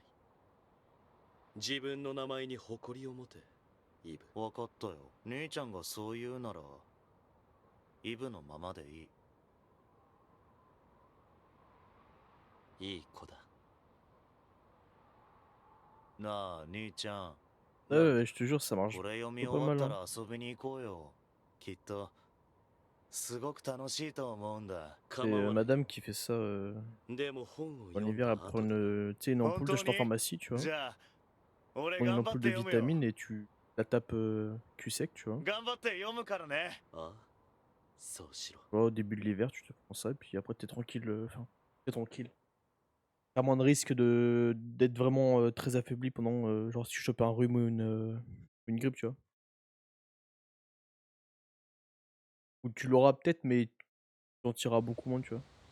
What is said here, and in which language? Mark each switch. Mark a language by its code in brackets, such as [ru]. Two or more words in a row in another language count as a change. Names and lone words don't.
[ja] 自分の名前に誇りを持て、イブ。わかったよ。兄ちゃんがそう言うなら、イブのままでいい。いい子だ。なあ、兄ちゃん。 [fr] Ouais, je te jure, ça marche [ja] これ読み [fr] pas [ja] 終わ [fr] mal. [ja] った [fr] Hein. [ja] ら遊びに行こうよ。きっと、すごく楽しいと思うんだ。 [fr] C'est madame qui fait ça [ja] でも本を [fr] en [ja] 読ん [fr] hiver, [ja] だ [fr] elle [ja] 後 [fr] prend [ja] で [fr] une ampoule, t'achètes en pharmacie, tu vois. [ja] じゃあ、俺 [fr] Prends une [ja] 頑張っ [fr] ampoule [ja] て [fr] de [ja] 読むよ。 [fr] vitamines et tu la tapes cul sec, tu vois. [ja] 頑張って読むからね。ああ、そうしろ。 [fr] Tu vois, au début de l'hiver, tu te prends ça, et puis après t'es tranquille. Enfin, t'es tranquille. T'as moins de risque d'être vraiment très affaibli pendant, genre si tu chopes un rhume ou une grippe, tu vois. Ou tu l'auras peut-être, mais tu t'en tireras beaucoup moins, tu vois.